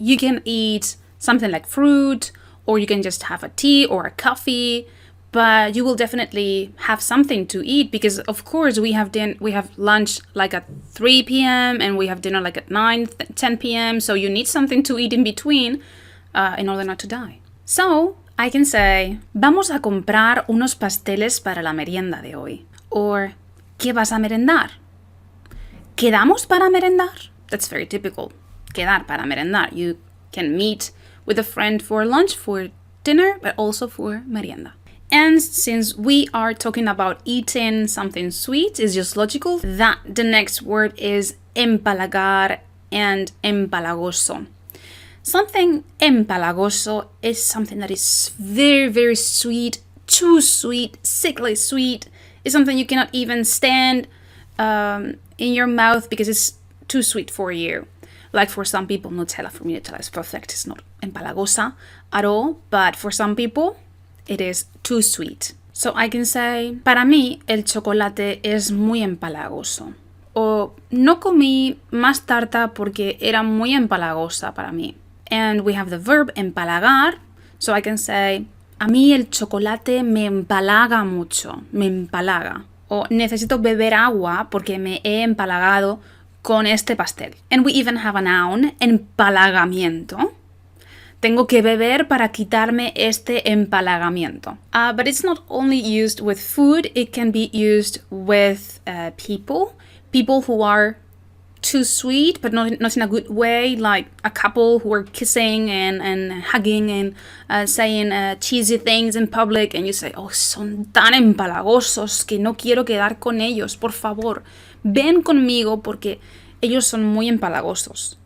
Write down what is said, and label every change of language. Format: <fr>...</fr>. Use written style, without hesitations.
<en>You can eat something like fruit, or you can just have a tea or a coffee, but you will definitely have something to eat because, of course, we have lunch like at 3 p.m. and we have dinner like at 9, 10 p.m. So you need something to eat in between in order not to die. So I can say,</en> <es>vamos a comprar unos pasteles para la merienda de hoy. Or, ¿qué vas a merendar? ¿Quedamos para merendar?</es> <en>That's very typical.</en> <es>Quedar para merendar.</es> <en>You can meet with a friend for lunch, for dinner, but also for merienda. And since we are talking about eating something sweet, it's just logical that the next word is empalagar and empalagoso. Something empalagoso is something that is very, very sweet, too sweet, sickly sweet. It's something you cannot even stand in your mouth because it's too sweet for you. Like for some people, Nutella, for me, Nutella is perfect. It's not empalagosa at all, but for some people, it is too sweet. So I can say,</en> <es>para mí, el chocolate es muy empalagoso. O no comí más tarta porque era muy empalagosa para mí.</es> <en>And we have the verb empalagar. So I can say,</en> <es>a mí el chocolate me empalaga mucho. Me empalaga. O necesito beber agua porque me he empalagado con este pastel.</es> <en>And we even have a noun,</en> <es>empalagamiento. Tengo que beber para quitarme este empalagamiento.</es> <en>But it's not only used with food, it can be used with people. People who are too sweet, but not in a good way, like a couple who are kissing and hugging and saying cheesy things in public, and you say, oh,</en> <es>son tan empalagosos que no quiero quedar con ellos, por favor, ven conmigo porque ellos son muy empalagosos.</es>